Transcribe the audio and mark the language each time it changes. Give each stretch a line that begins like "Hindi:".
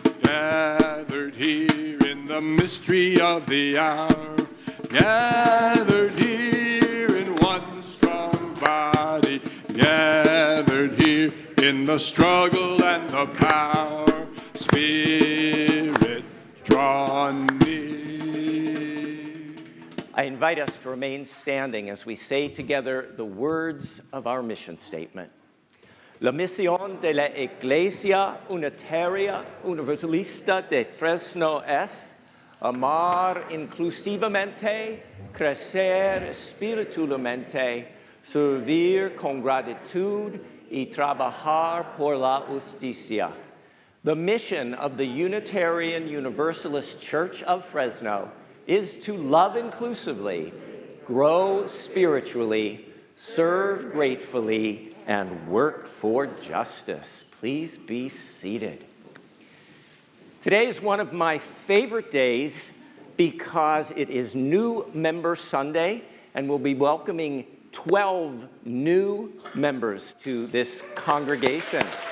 English: Gathered here in the mystery of the hour, gathered here in one strong body, gathered here in the struggle and the power, Spirit draw near. I invite us to remain standing as we say together the words of our mission statement.
Spanish: La misión de la Iglesia Unitaria Universalista de Fresno es amar inclusivamente, crecer espiritualmente, servir con gratitud y trabajar por la justicia.
English: The mission of the Unitarian Universalist Church of Fresno is to love inclusively, grow spiritually, serve gratefully, and work for justice. Please be seated. Today is one of my favorite days because it is New Member Sunday, and we'll be welcoming 12 new members to this congregation.